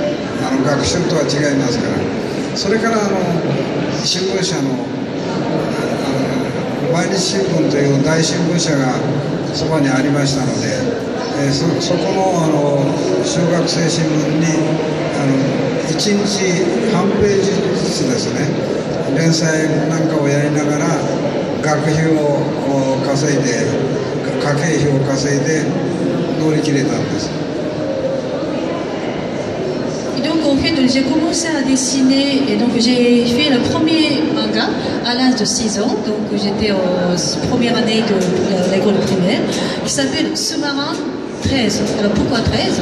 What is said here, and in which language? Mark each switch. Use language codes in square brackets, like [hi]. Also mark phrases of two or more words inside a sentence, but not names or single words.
[ja] 学習とは違いますから。それから新聞社の毎日新聞という大新聞社がそばにありましたので、そこの小学生新聞に1日半ページずつですね、連載なんかをやりながら学費を稼いで、家計費を稼いで乗り切れたんです。 [fr] Donc en fait, j'ai commencé à dessiner et donc j'ai fait le premier manga à l'âge de 6 ans. Donc j'étais en première année de l'école primaire, qui s'appelle Sous-marin 13. Alors pourquoi 13?